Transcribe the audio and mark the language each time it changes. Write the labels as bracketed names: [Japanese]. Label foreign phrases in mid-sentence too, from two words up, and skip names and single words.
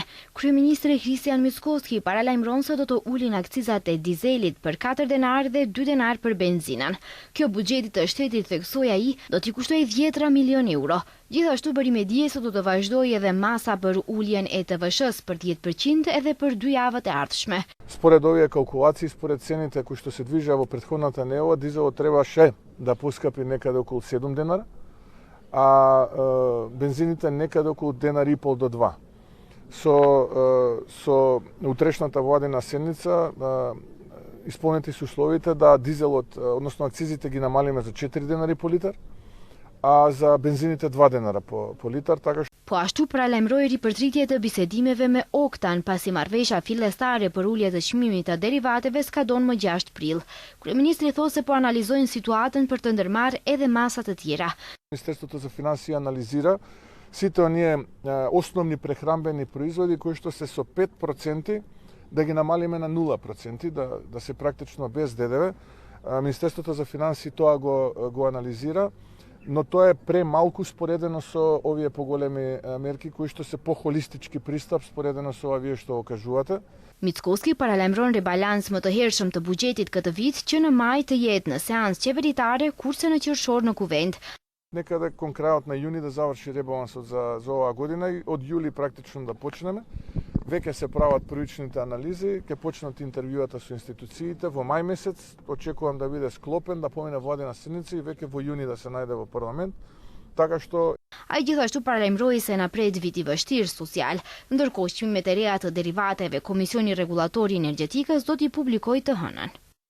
[Albanian] Kryeministri Kristian Mickoski paralajmëron se do të ulin akcizat e dizelit për 4 denar dhe 2 denar për benzinën. Kjo buxheti të shtetit, theksoi ai, do t'i kushtoj 10 milion euro. Gjithashtu bëri me dije se do të vazhdojë edhe masa për uljen e TVSH-s për 10% edhe për 2 javët e ardhshme. [Macedonian] Според овие калкулации, според цените кои што се движеа во претходната неделя, дизелот требаше да поскапи некаде околу 7 денара, а бензините некаде околу денар и пол до 2. Со утрешната владина седница исполнети се условите да дизелот, односно акцизите ги намалиме за 4 денари по литар, а за бензините 2 денара по литар, така што [Albanian] Po ashtu paralajmëroi ripërtritje të bisedimeve me Oktan pasi marrëveshja fillestare për ulje të çmimit të derivateve skadon më 6 prill. Kryeministri thotë se po analizojnë situatën për të ndërmarrë edhe masa të tjera. [Macedonian] Министерството за финансии анализира сите оние основни прехранбени производи кои што се со 5% да ги намалиме на 0%, да се практично без ДДВ. Министерството за финансии тоа го анализира, но тоа е премалку споредено со овие поголеми мерки кои што се похолистички пристап споредено со ова вие што го кажувате. [Albanian] Mickoski paralajmëron ribalans më të hershëm të buxhetit këtë vit që në maj të jetë në seancë qeveritare kurse në qershor në kuvend. [Macedonian] Некаде кон крајот на јуни да заврши ребалансот за оваа година и од јули практично да почнеме. Веќе се прават првичните анализи, ќе почнат интервјуата со институциите во мај месец, очекувам да биде склопен, да помине владина седница и веќе во јуни да се најде во парламент. Така што [Albanian] Ai gjithashtu paralajmëroi se na pret vit i vështirë social, ndërkohë çmimet e reja të derivateve Komisioni Rregullator i Energjetikës do t'i publikojë të hënën.